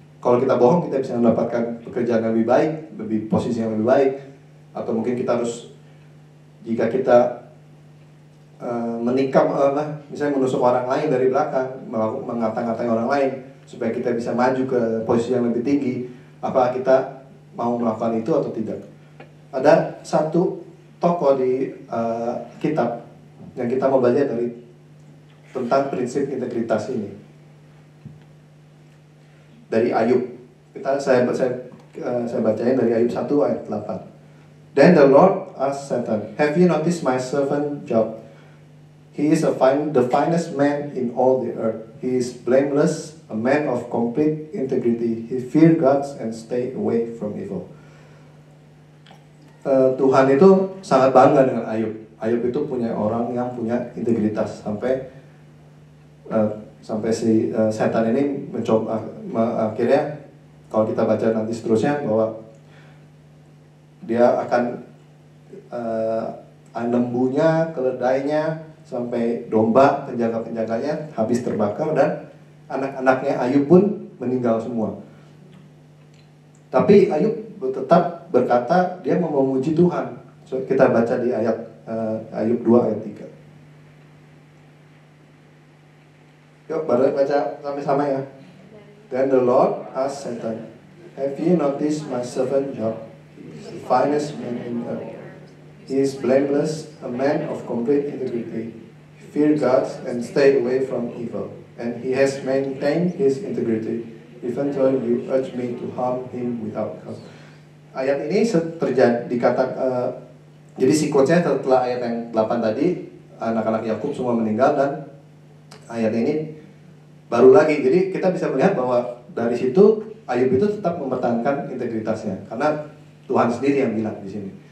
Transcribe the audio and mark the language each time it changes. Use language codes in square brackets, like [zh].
[id] kalau kita bohong kita bisa mendapatkan pekerjaan yang lebih baik, lebih posisi yang lebih baik, atau mungkin kita harus, jika kita menikam, misalnya menusuk orang lain dari belakang, mengata-ngatai orang lain supaya kita bisa maju ke posisi yang lebih tinggi, apa kita mau melakukan itu atau tidak? Ada satu tokoh di kitab yang kita mau belajar dari tentang prinsip integritas ini, dari Ayub. Saya bacain dari Ayub 1 ayat 8. [en] Then the Lord asked Satan, "Have you noticed my servant Job? He is the finest man in all the earth. He is blameless, a man of complete integrity. He fears God and stay away from evil." [id] Tuhan itu sangat bangga dengan Ayub. Ayub itu punya orang yang punya integritas, sampai si setan ini mencoba, akhirnya kalau kita baca nanti seterusnya bahwa dia akan lembunya, keledainya, sampai domba, penjaga-penjaganya habis terbakar, dan anak-anaknya Ayub pun meninggal semua. Tapi Ayub tetap berkata dia mau memuji Tuhan. So, kita baca di ayat Ayub 2 ayat 3. Yuk, baru baca sama-sama ya. [en] Then the Lord asked Satan, "Have you noticed my servant Job? He is the finest man in earth. He is blameless, a man of complete integrity. He fears God and stay away from evil. And he has maintained his integrity, even though you urge me to harm him without cause." [id] Ayat ini terjadi jadi siklusnya setelah ayat yang 8 tadi, anak-anak Yakub semua meninggal, dan ayat ini baru lagi. Jadi kita bisa melihat bahwa dari situ Ayub itu tetap mempertahankan integritasnya, karena Tuhan sendiri yang bilang di sini.